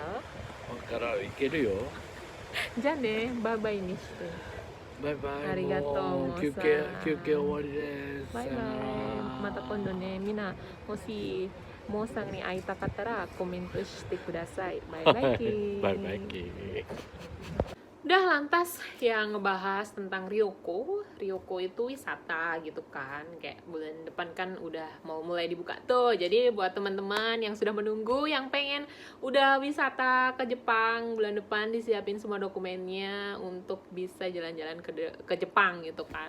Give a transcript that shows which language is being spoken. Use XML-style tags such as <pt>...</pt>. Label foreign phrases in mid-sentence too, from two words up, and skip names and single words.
<ja>行けるよ。じゃあね、バイバイにして。バイバイ。ありがとう。休憩終わりです。バイバイ。また今度ね、みんなもしモーさんに会いたかったらコメントしてください。バイバイキー。バイバイキー。</ja> <id>Udah lantas yang ngebahas tentang Ryoko itu wisata gitu kan, kayak bulan depan kan udah mau mulai dibuka tuh. Jadi buat teman-teman yang sudah menunggu, yang pengen udah wisata ke Jepang bulan depan, disiapin semua dokumennya untuk bisa jalan-jalan ke Jepang gitu kan.</id>